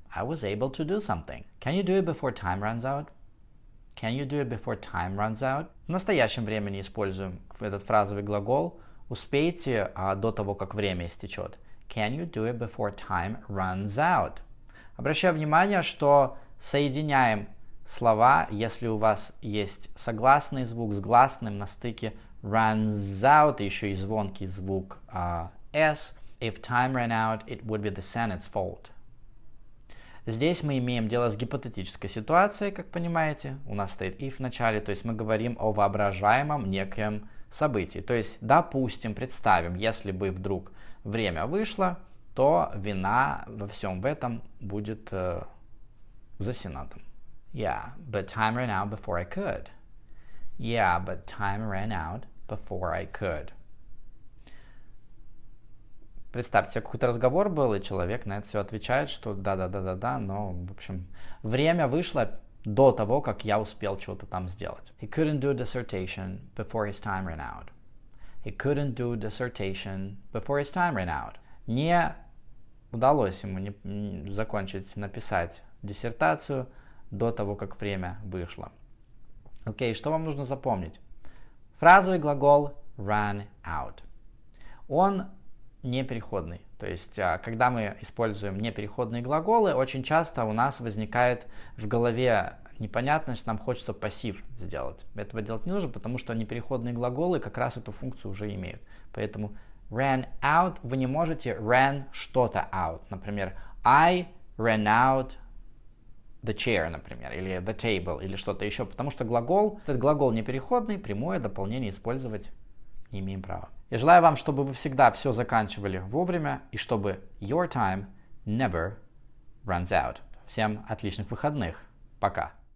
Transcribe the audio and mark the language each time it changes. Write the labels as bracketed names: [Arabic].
[English] I was able to do something. Can you do it before time runs out? Can you do it before time runs out? [Russian] В настоящем времени используем этот фразовый глагол. Успейте до того, как время истечет. [English] Can you do it before time runs out? [Russian] Обращаю внимание, что соединяем слова, если у вас есть согласный звук с гласным на стыке runs out, еще и звонкий звук S. [English] If time ran out, it would be the Senate's fault. [Russian] Здесь мы имеем дело с гипотетической ситуацией, как понимаете. У нас стоит if в начале, то есть мы говорим о воображаемом некоем событии. То есть, допустим, представим, если бы вдруг время вышло, то вина во всем в этом будет за Сенатом. [English] Yeah, but time ran out before I could. Yeah, but time ran out before I could. [Russian] Представьте, какой-то разговор был, и человек на это все отвечает, что да, но, в общем, время вышло до того, как я успел что-то там сделать. [English] He couldn't do a dissertation before his time ran out. He couldn't do a dissertation before his time ran out. [Russian] Не удалось ему написать диссертацию до того, как время вышло. Окей, что вам нужно запомнить? Фразовый глагол run out. Он непереходный. То есть, когда мы используем непереходные глаголы, очень часто у нас возникает в голове непонятность, нам хочется пассив сделать. Этого делать не нужно, потому что непереходные глаголы как раз эту функцию уже имеют. Поэтому ran out вы не можете ran что-то out. Например, [English] I ran out the chair, [Russian] например, или [English] the table, [Russian] или что-то еще. Потому что этот глагол непереходный, прямое дополнение использовать не имеем права. Я желаю вам, чтобы вы всегда все заканчивали вовремя и чтобы [English] your time never runs out. [Russian] Всем отличных выходных. Пока.